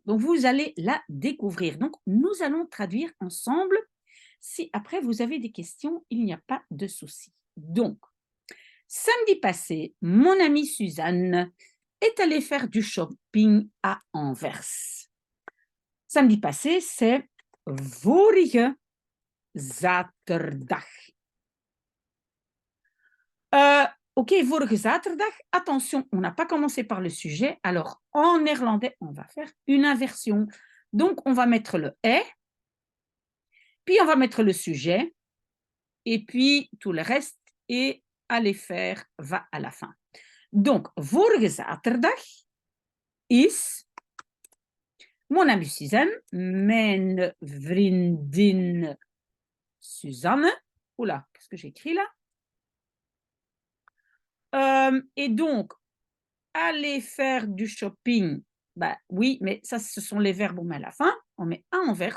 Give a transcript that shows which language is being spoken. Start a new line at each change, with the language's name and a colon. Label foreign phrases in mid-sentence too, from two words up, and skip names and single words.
French: Donc vous allez la découvrir. Donc nous allons traduire ensemble. Si après vous avez des questions, il n'y a pas de souci. Donc, samedi passé, mon amie Suzanne est allée faire du shopping à Anvers. Samedi passé, c'est
Dutch: vorige zaterdag. Ok, vorige zaterdag.
French: Attention, on n'a pas commencé par le sujet. Alors, en néerlandais, on va faire une inversion. Donc, on va mettre le est, puis on va mettre le sujet, et puis tout le reste, et aller faire va à la fin. Donc,
Dutch: vorige zaterdag is
French: mon amie
Dutch: Suzanne, mijn vriendin Suzanne.
French: Oula, qu'est-ce que j'écris là? Et donc, aller faire du shopping, bah oui, mais ça, ce sont les verbes, on met à la fin, on met à Anvers.